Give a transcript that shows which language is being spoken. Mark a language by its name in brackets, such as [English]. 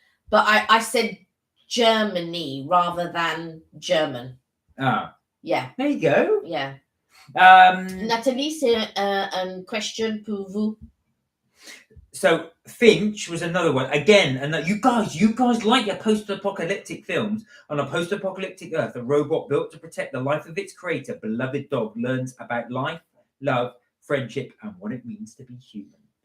[English] But I said Germany rather than German. Ah, Yeah. there you go. Yeah. [French] Nathalie, c'est une question pour vous. [English] So Finch was another one again, and you guys like your post-apocalyptic films. On a post-apocalyptic Earth, a robot built to protect the life of its creator, beloved dog, learns about life, love, friendship, and what it means to be human.